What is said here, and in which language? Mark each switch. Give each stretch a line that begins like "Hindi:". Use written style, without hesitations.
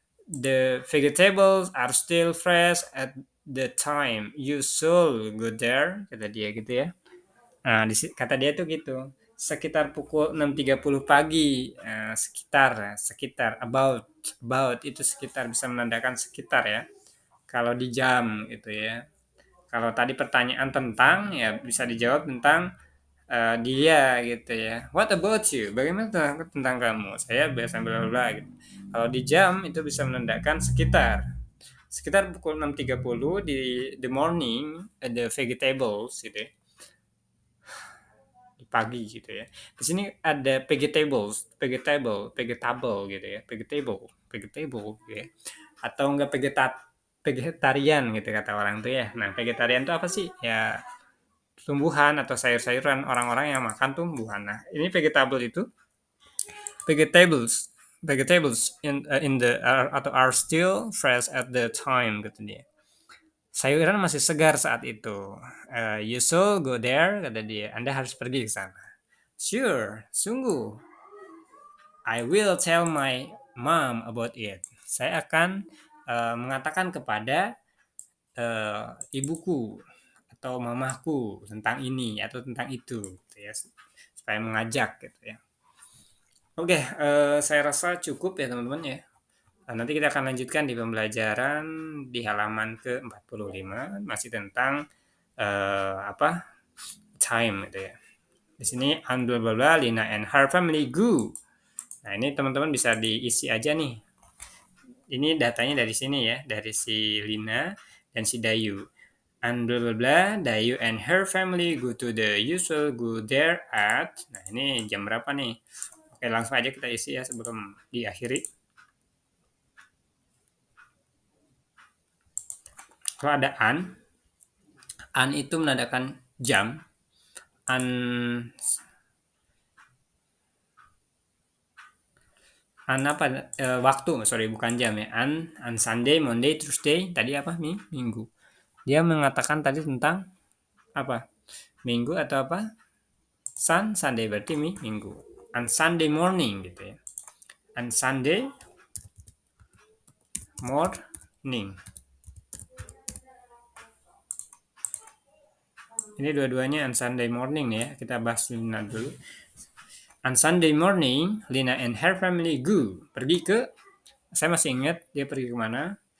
English: The vegetables are still fresh at the time you should go there,
Indonesian: kata dia gitu ya. Nah, kata dia tuh gitu. Sekitar pukul 6.30 pagi, sekitar about itu sekitar, bisa menandakan sekitar ya. Kalau di jam gitu ya. Kalau tadi pertanyaan tentang, ya bisa dijawab tentang dia gitu ya.
English: What about you?
Indonesian: Bagaimana tentang kamu? Saya biasa bla bla gitu. Kalau di jam itu bisa menandakan sekitar pukul 6.30 di
English: the morning, the vegetables
Indonesian: gitu ya, di pagi gitu ya. Di sini ada vegetable gitu ya, vegetable gitu ya. Atau enggak vegetarian gitu kata orang tuh ya. Nah, vegetarian itu apa sih? Ya tumbuhan atau sayur-sayuran, orang-orang yang makan tumbuhan. Nah, ini
English: vegetable itu vegetables in the atau are still fresh at the time
Indonesian: gitu dia. Sayuran masih segar saat itu.
English: You should go there,
Indonesian: kata dia. Anda harus pergi ke sana.
English: Sure,
Indonesian: sungguh.
English: I will tell my mom about it.
Indonesian: Saya akan mengatakan kepada ibuku atau mamaku tentang ini atau tentang itu, gitu ya, supaya mengajak gitu ya. Oke, saya rasa cukup ya teman-teman ya. Nanti kita akan lanjutkan di pembelajaran di halaman ke-45, masih tentang apa, time gitu ya. Di sini
English: bla bla bla, Lina and her family go.
Indonesian: Nah, ini teman-teman bisa diisi aja nih. Ini datanya dari sini ya, dari si Lina dan si Dayu.
English: And bla bla bla, Dayu and her family go to the usual go there at.
Indonesian: Nah, ini jam berapa nih? Oke, langsung aja kita isi ya sebelum diakhiri. Kalau ada an itu menandakan jam. An apa? Waktu, sorry, bukan jam ya.
English: An Sunday, Monday, Tuesday.
Indonesian: Tadi apa? Minggu. Dia mengatakan tadi tentang apa? Minggu atau apa? Sunday berarti minggu.
English: On Sunday morning
Indonesian: gitu ya.
English: On Sunday morning.
Indonesian: Ini dua-duanya
English: on Sunday morning
Indonesian: nih ya. Kita bahas Lina dulu.
English: On Sunday morning, Lina and her family go.
Indonesian: Pergi ke, saya masih ingat dia pergi kemana.